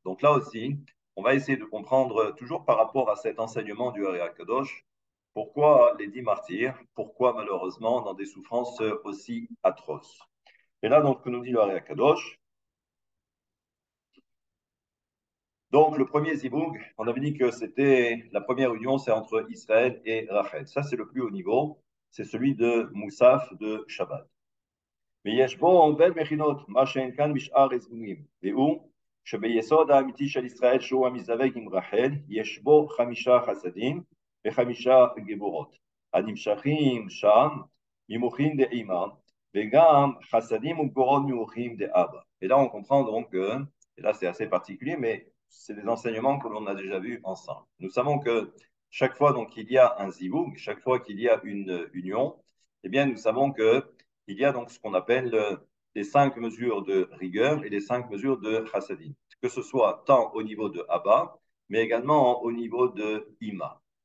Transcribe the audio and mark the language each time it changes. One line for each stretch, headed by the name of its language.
French: Donc là aussi, on va essayer de comprendre, toujours par rapport à cet enseignement du Hari Kadosh, pourquoi les 10 martyrs, pourquoi malheureusement dans des souffrances aussi atroces. Et là, donc, que nous dit le Hari Kadosh. Donc, le premier ziboug, on avait dit que c'était la première union, c'est entre Israël et Rachel. Ça, c'est le plus haut niveau, c'est celui de Moussaf de Shabbat.
Hebrew: ויש בו בין מכינות, מה שאין כאן בשאר הזמונים, והוא שביסוד האמיתי של ישראל, שהוא המזדווג עם רחל, יש בו 5 חסדים ו5 גבורות, הנמשכים שם ממוחין דאמא, וגם חסדים וגבורות ממוחין דאבא.
French: Et là, on comprend donc que, et là c'est assez particulier, mais c'est des enseignements que l'on a déjà vus ensemble. Nous savons que chaque fois donc il y a un zivoug, chaque fois qu'il y a une union, eh bien nous savons que il y a donc ce qu'on appelle les 5 mesures de rigueur et les 5 mesures de chassadim, que ce soit tant au niveau de Abba, mais également au niveau de Ima.